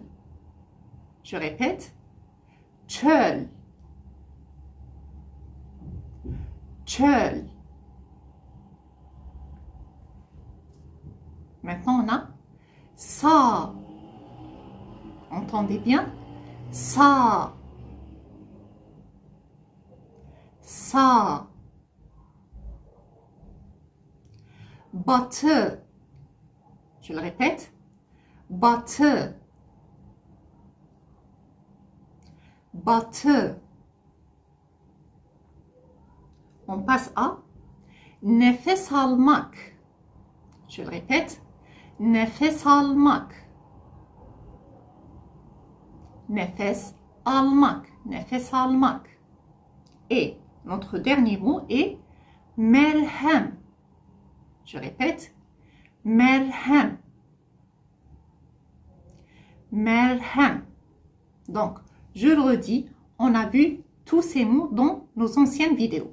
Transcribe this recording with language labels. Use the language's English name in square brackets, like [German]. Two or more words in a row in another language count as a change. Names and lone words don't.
[French] Je répète, [Turkish] çöl. Çöl. [French] Maintenant, on a sağ. Entendez bien, [Turkish] sağ. Sağ. Batı. [French] Je le répète, [Turkish] batı. batı. [French] On passe à [Turkish] nefes almak. [French] Je le répète. [Turkish] Nefes almak. Nefes almak. Nefes almak. [French] Et notre dernier mot est merhem. Je répète. [Turkish] Merhem. Merhem. [French] Donc, je le redis, on a vu tous ces mots dans nos anciennes vidéos.